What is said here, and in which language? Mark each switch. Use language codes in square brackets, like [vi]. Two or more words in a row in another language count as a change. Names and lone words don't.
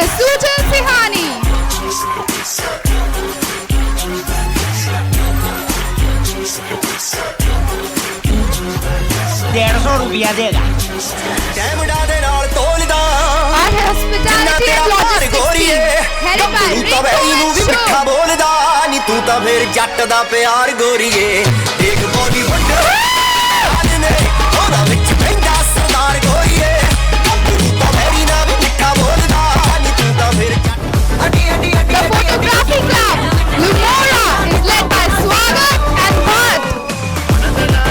[en] Sujal Sihani. Our hospitality and logistics team, headed by Ritu and [pa] ਮਿੱਠਾ [en] Shubh. [pa] ਬੋਲਦਾ ਨੀ ਤੂੰ ਤਾਂ ਫੇਰ ਜੱਟ ਦਾ ਪਿਆਰ ਗੋਰੀਏ ਇੱਕ ਬੋਡੀ ਵੱਡਾ ਨੇ ਉਹਦਾ ਵਿੱਚ ਪੈਂਦਾ ਸਰਦਾਰ ਗੋਰੀਏ ਤੂੰ ਤਾਂ ਮੇਰੀ ਨਾ ਵੀ ਮਿੱਠਾ ਬੋਲਦਾ ਨੀ ਤੂੰ ਤਾਂ ਫੇਰ ਜੱਟ ਅੱਡੀ ਅੱਡੀ ਅੱਡੀ [en] The photography club, Lumora, is led by Swagat and Bhatt.